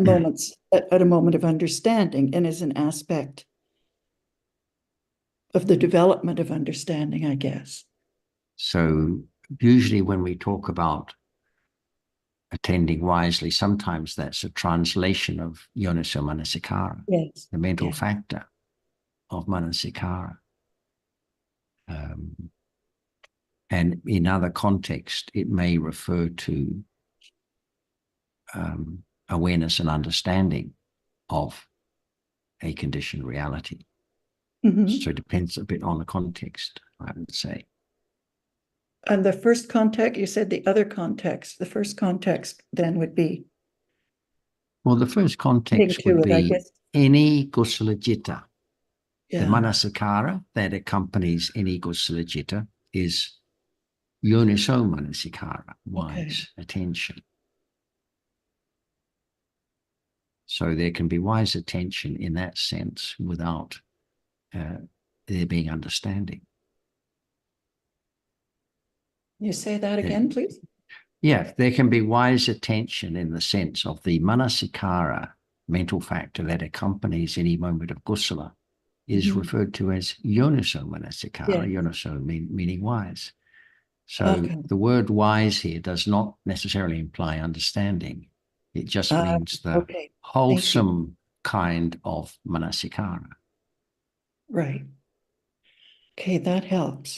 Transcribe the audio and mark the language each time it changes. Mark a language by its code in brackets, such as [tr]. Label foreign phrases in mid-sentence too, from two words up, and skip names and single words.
[en] at moments, at a moment of understanding, and is an aspect of the development of understanding, I guess. So usually when we talk about attending wisely, sometimes that's a translation of [pi] yoniso manasikara, [en] Yes. the mental Yes. factor of manasikara. And in other contexts, it may refer to awareness and understanding of a conditioned reality. So it depends a bit on the context, I would say. And the first context, you said the other context, the first context then would be? Well, the first context would be any [pi] kusala citta. [en] The manasikara that accompanies any [pi] kusala citta [en] is [pi] yoniso manasikara, [en] wise attention. So there can be wise attention in that sense without there being understanding. You say that again, please? Yeah, there can be wise attention in the sense of the manasikara, mental factor that accompanies any moment of kusala, is referred to as [pi] yoniso manasikara, [en] yoniso meaning wise. So the word wise here does not necessarily imply understanding. It just means the wholesome kind of manasikara. Right. Okay, that helps.